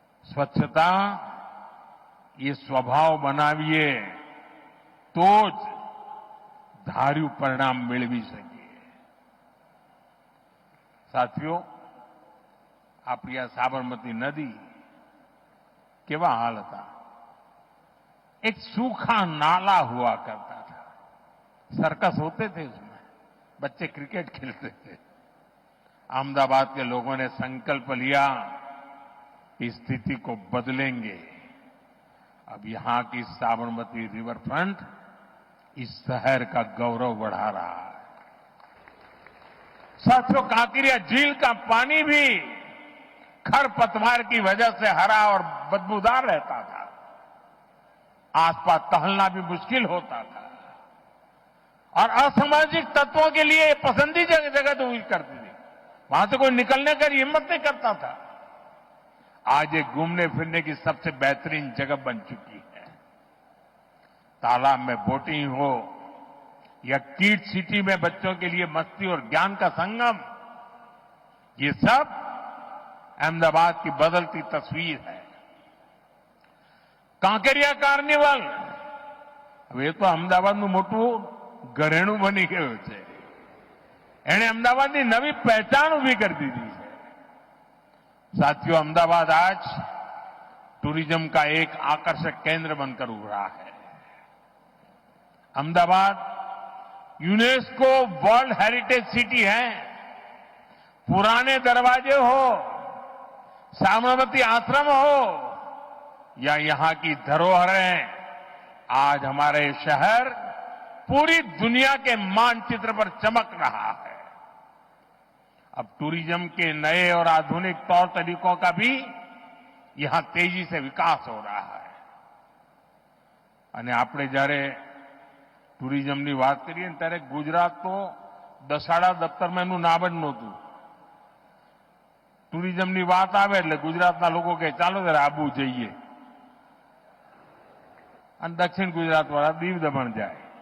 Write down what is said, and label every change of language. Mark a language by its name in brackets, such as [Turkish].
[Gujarati] સ્વચ્છતા એ સ્વભાવ બનાવીએ તો જ ધાર્યું પરિણામ મેળવી શકીએ। સાથીઓ, આપણી આ સાબરમતી નદી કેવા હાલ હતા। [Hindi] एक सूखा नाला हुआ करता था, सर्कस होते थे उसमें, बच्चे क्रिकेट खेलते थे। अहमदाबाद के लोगों ने संकल्प लिया कि स्थिति को बदलेंगे। अब यहां की साबरमती रिवर फ्रंट इस शहर का गौरव बढ़ा रहा है। साथियों, कांकरिया झील का पानी भी खरपतवार की वजह से हरा और बदबूदार रहता था। आसपास टहलना भी मुश्किल होता था और असामाजिक तत्वों के लिए पसंदीदा जगह हुई करती थी। वहां से कोई निकलने का हिम्मत नहीं करता था। आज ये घूमने फिरने की सबसे बेहतरीन जगह बन चुकी है। तालाब में बोटिंग हो या किड सिटी में बच्चों के लिए मस्ती और ज्ञान का संगम, ये सब अहमदाबाद की बदलती तस्वीर है। [Gujarati] કાંકરિયા કાર્નિવલ, હવે એ તો અમદાવાદનું મોટું ઘરેણું બની ગયું છે. એણે અમદાવાદની નવી પહેચાન ઉભી કરી દીધી છે. [Hindi] साथियों, अहमदाबाद आज टूरिज्म का एक आकर्षक केंद्र बनकर उभरा है. Ahmedabad UNESCO world heritage city है. पुराने दरवाजे हो, साबरमती आश्रम हो या यहां की धरोहरें, आज हमारे शहर पूरी दुनिया के मानचित्र पर चमक रहा है. अब टूरिज्म के नए और आधुनिक तौर तरीकों का भी यहां तेजी से विकास हो रहा है. [Gujarati] અને આપણે જ્યારે ટુરિઝમની વાત કરીએ ને ત્યારે ગુજરાત તો દસાડા દફતરમાં એનું નામ જ નહોતું. ટુરિઝમની વાત આવે એટલે ગુજરાતના લોકો કહે ચાલો ત્યારે આબુ જઈએ, અને દક્ષિણ ગુજરાતવાળા દીવ દમણ જાય.